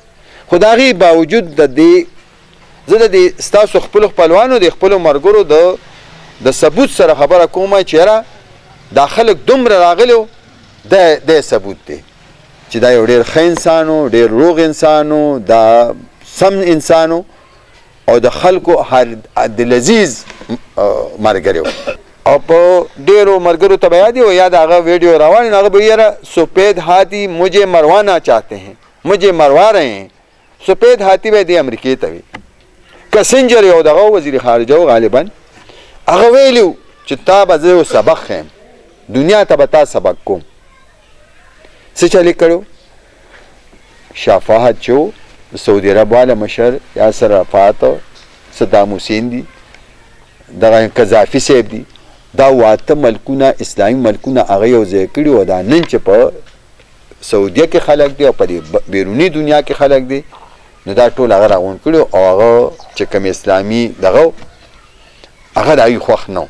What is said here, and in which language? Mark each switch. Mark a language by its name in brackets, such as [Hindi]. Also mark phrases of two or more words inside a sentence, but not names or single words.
[Pashto] خو د هغې باوجود د دې زه د دې ستاسو خپلو خپلوانو د خپلو ملګرو د ثبوت سره خبره کومه چې یاره دا خلک دومره راغلي و دا ثبوت دی چې دا یو ډېر ښه انسان و، ډېر روغ انسان و، دا سم انسان و او د خلکو عبدالعزیز ملګری و. او په ډېرو ملګرو ته به یاد وي یا د هغه ویډیو روان وي نو هغه به یاره [Urdu] سفید هاتي مجھے مروانا چاہتے ہیں، مجھے مروا رہے ہیں. سفید هاتي [Pashto] به دې امریکې ته وي. کسنجر یو دغه وزیر خارجه و غالبا هغه ویلي و چې تا به زه یو سبق ښیم، دنیا ته به تا سبق کوم. څه چلې کړو؟ شفاعت چې و سعودي عرب والا مشر یاسر عرفات صدام حسین دي، دغه قذافي صاحب دي، دا واته ملکونه اسلامي ملکونه هغه یو ځای کړي او دا نن چې په سعودیه کې خلک دي او په بیروني دنیا کې خلک دي نو دا ټول هغه راغونډ کړي او هغه چې کوم اسلامي دغه هغه د هغوی خوښ نه و.